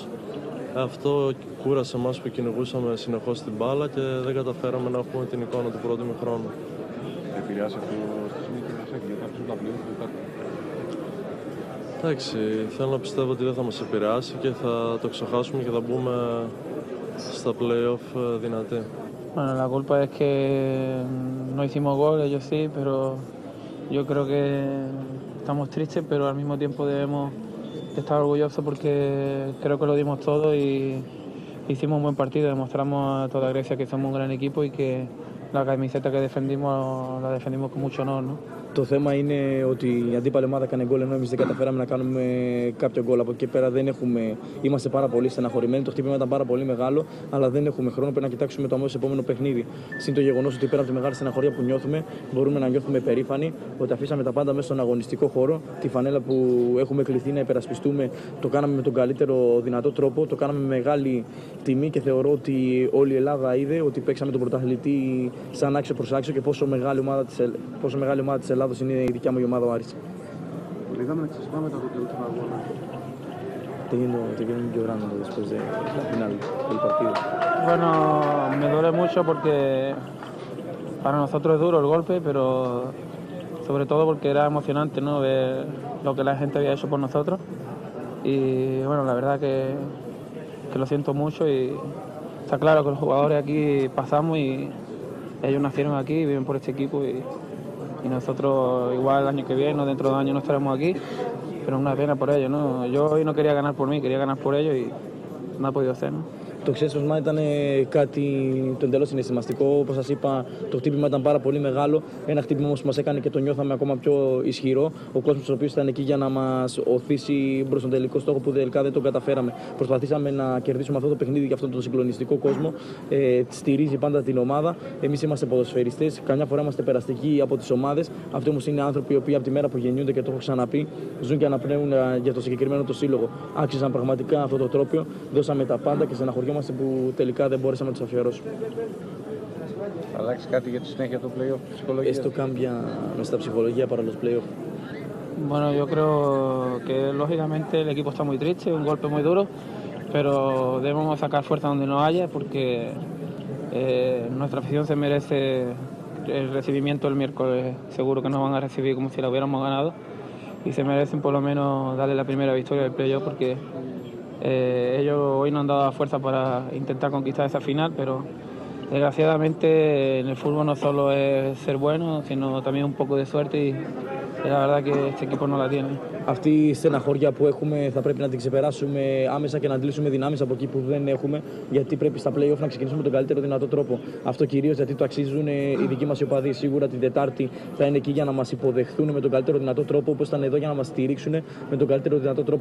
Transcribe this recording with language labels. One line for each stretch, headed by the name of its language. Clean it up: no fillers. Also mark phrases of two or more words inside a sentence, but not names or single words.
Greek: Αυτό κούρασε εμάς που κυνηγούσαμε συνεχώς την μπάλα και δεν καταφέραμε να έχουμε την εικόνα του πρώτου ημιχρόνου. Επηρεάσει αυτό στη συνήθεια για κάποιους τα πλέον? Εντάξει, θέλω να πιστεύω ότι δεν θα μας επηρεάσει και θα το ξεχάσουμε και θα μπούμε στα play-off δυνατοί.
Spanish: Bueno, la culpa es que no hicimos gol, ellos sí, pero yo creo que estamos tristes, pero al mismo tiempo debemos estar orgullosos porque creo que lo dimos todo y hicimos un buen partido, demostramos a toda Grecia que somos un gran equipo y que la camiseta que defendimos la defendimos con mucho honor, ¿no?
Greek: Το θέμα είναι ότι η αντίπαλη ομάδα έκανε γκολ ενώ εμείς δεν καταφέραμε να κάνουμε κάποιο γκολ. Από εκεί πέρα είμαστε πάρα πολύ στεναχωρημένοι. Το χτύπημα ήταν πάρα πολύ μεγάλο, αλλά δεν έχουμε χρόνο. Πρέπει να κοιτάξουμε το αμέσως επόμενο παιχνίδι. Συν το γεγονός ότι πέρα από τη μεγάλη στεναχωρία που νιώθουμε, μπορούμε να νιώθουμε περήφανοι ότι αφήσαμε τα πάντα μέσα στον αγωνιστικό χώρο. Τη φανέλα που έχουμε κληθεί να υπερασπιστούμε, το κάναμε με τον καλύτερο δυνατό τρόπο. Το κάναμε με μεγάλη τιμή και θεωρώ ότι όλη η Ελλάδα είδε ότι παίξαμε τον πρωταθλητή σαν άξιο προς άξιο και πόσο μεγάλη ομάδα της Ελλάδος είναι η δικιά μου ομάδα ο Άρης. Είδαμε να ξεσπάμε τα τελικά αγώνα.
Spanish: Te vienen llorando después del final del partido. Bueno, me duele mucho porque para nosotros es duro el golpe, pero sobre todo porque era emocionante, ¿no? Ver lo que la gente había hecho por nosotros. Y bueno, la verdad que lo siento mucho y está claro que los jugadores aquí pasamos y ellos nacieron aquí, viven por este equipo y nosotros igual el año que viene o dentro de 2 años no estaremos aquí, pero es una pena por ellos, ¿no? Yo hoy no quería ganar por mí, quería ganar por ellos y no ha podido ser, ¿no?
Greek: Το ξέσπασμα ήταν κάτι το εντελώς συναισθηματικό. Όπως σας είπα, το χτύπημα ήταν πάρα πολύ μεγάλο. Ένα χτύπημα όμως που μας έκανε και το νιώθαμε ακόμα πιο ισχυρό. Ο κόσμος ο οποίος ήταν εκεί για να μας οθήσει προς τον τελικό στόχο που τελικά δεν τον καταφέραμε. Προσπαθήσαμε να κερδίσουμε αυτό το παιχνίδι για αυτόν τον συγκλονιστικό κόσμο. Στηρίζει πάντα την ομάδα. Εμείς είμαστε ποδοσφαιριστές. Καμιά φορά είμαστε περαστικοί από τις ομάδες. Αυτοί όμως είναι άνθρωποι οι οποίοι από τη μέρα που γεννιούνται, και το έχω ξαναπεί, ζουν και αναπνέουν για το συγκεκριμένο το σύλλογο. Άξιζαν πραγματικά αυτό το τρόπαιο. Δώσαμε τα πάντα και στεναχωριόμαστε που τελικά δεν μπορέσαμε να τους αφιερώσουμε. Θα αλλάξει κάτι για τη συνέχεια του play-off ψυχολογία?
Spanish: Esto cambia nuestra psicología para los play-off. Bueno, yo creo que lógicamente el equipo está muy triste, un golpe muy duro, pero debemos sacar fuerza donde no haya porque nuestra afición se merece el recibimiento el miércoles. Seguro que nos van a recibir como si la hubiéramos ganado y se merecen por lo menos darle la primera victoria del play-off porque ellos hoy no han dado fuerza para intentar conquistar esa final, pero desgraciadamente en el fútbol no solo es ser bueno, sino también un poco de suerte y la verdad que este equipo no la tiene.
Greek: Αυτή η στεναχώρια που έχουμε θα πρέπει να την ξεπεράσουμε άμεσα και να αντλήσουμε δυνάμεις από εκεί που δεν έχουμε, γιατί πρέπει στα play-off να ξεκινήσουμε τον καλύτερο δυνατό τρόπο. Αυτό κυρίως γιατί το αξίζουν οι δικοί μας οι οπαδοί. Σίγουρα την Τετάρτη θα είναι εκεί για να μας υποδεχθούν με τον καλύτερο δυνατό τρόπο, όπως ήταν εδώ για να μας στηρίξουν με τον καλύτερο δυνατό τρόπο.